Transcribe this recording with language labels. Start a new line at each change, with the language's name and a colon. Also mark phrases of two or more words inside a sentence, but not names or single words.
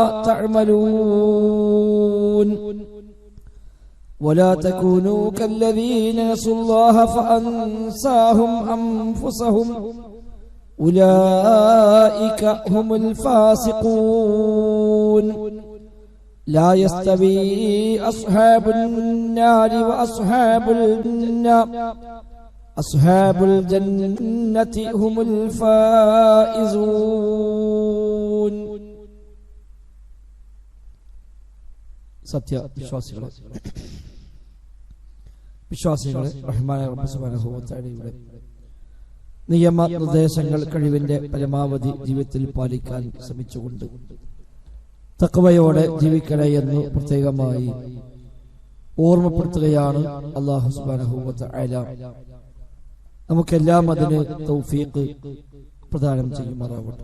Arabic: تعملون ولا تكونوا كالذين نسوا الله فأنساهم أنفسهم أولئك هم الفاسقون لا يستوي أصحاب النار أصحاب الجنة هم الفائزون
Malayalam: സത്യ വിശ്വാസികളെ റഹ്മാനായ റബ്ബ്
Arabic: سبحانه وتعالى
Malayalam: നിയമ നിർദ്ദേശങ്ങൾ കഴിവിന്റെ പരമാവധി ജീവിതത്തിൽ പാലിക്കാൻ ശ്രമിച്ചുകൊണ്ട് തഖ്വയോടെ ജീവിക്കണേ എന്ന് പ്രത്യേകമായി ഓർമ്മപ്പെടുത്തുകയാണ് അല്ലാഹു
Arabic: سبحانه وتعالى
Malayalam: നമുക്കെല്ലാം അതിന് തൗഫീഖ് പ്രദാനം ചെയ്യുമാറാവട്ടെ.